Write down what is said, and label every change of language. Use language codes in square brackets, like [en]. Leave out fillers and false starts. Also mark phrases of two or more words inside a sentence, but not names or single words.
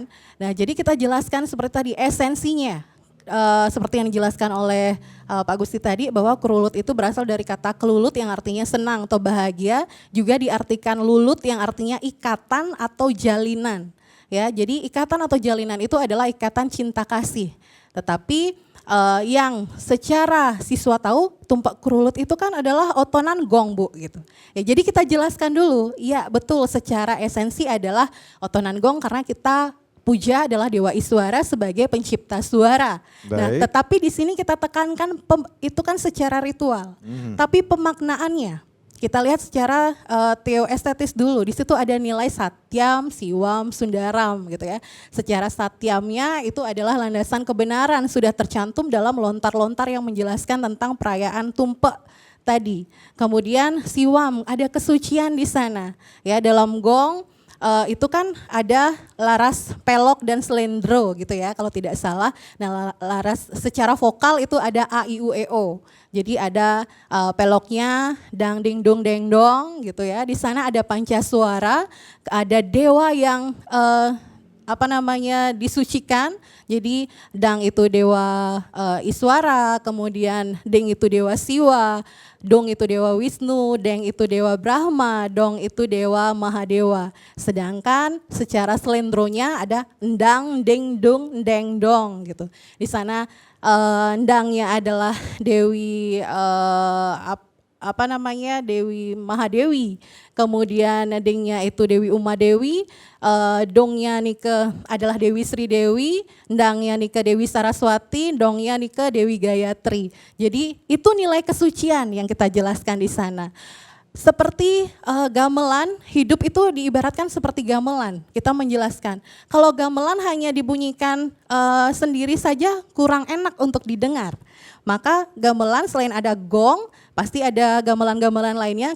[id] Nah jadi kita jelaskan seperti tadi esensinya. Seperti yang dijelaskan oleh Pak Gusti tadi, bahwa kerulut itu berasal dari kata kelulut yang artinya senang atau bahagia, juga diartikan lulut yang artinya ikatan atau jalinan. Ya, jadi ikatan atau jalinan itu adalah ikatan cinta kasih. Tetapi yang secara siswa tahu, tumpak kerulut itu kan adalah otonan gong Bu gitu. Ya, jadi kita jelaskan dulu, iya betul secara esensi adalah otonan gong karena kita puja adalah Dewa Iswara sebagai pencipta suara. Baik. Nah, tetapi di sini kita tekankan itu kan secara ritual. Tapi pemaknaannya kita lihat secara teoestetis dulu. Di situ ada nilai [sa] satyam, siwam, sundaram [id] gitu ya. Secara satyamnya itu adalah landasan kebenaran, sudah tercantum dalam lontar-lontar yang menjelaskan tentang perayaan tumpak tadi. Kemudian siwam, ada kesucian di sana. Ya, dalam gong itu kan ada laras pelok dan selendro gitu ya kalau tidak salah. Nah laras secara vokal itu ada a, i, u, e, o. Jadi ada peloknya dang ding dong deng dong gitu ya. Di sana ada pancasuara, ada dewa yang disucikan. Jadi Dang itu dewa Iswara, kemudian Deng itu dewa Siwa, Dong itu dewa Wisnu, Deng itu dewa Brahma, Dong itu dewa Mahadewa. Sedangkan secara selendronya ada Endang, Deng, Dung, Deng, Dong gitu. Di sana Endangnya adalah Dewi Dewi Mahadewi, kemudian Dengnya itu Dewi Umadewi, Dongnya Nike adalah Dewi Sri Dewi, Endangnya Nike Dewi Saraswati, Dongnya Nike Dewi Gayatri. Jadi itu nilai kesucian yang kita jelaskan di sana. Seperti gamelan, hidup itu diibaratkan seperti gamelan. Kita menjelaskan, kalau gamelan hanya dibunyikan sendiri saja kurang enak untuk didengar. Maka gamelan selain ada gong, pasti ada gamelan-gamelan lainnya.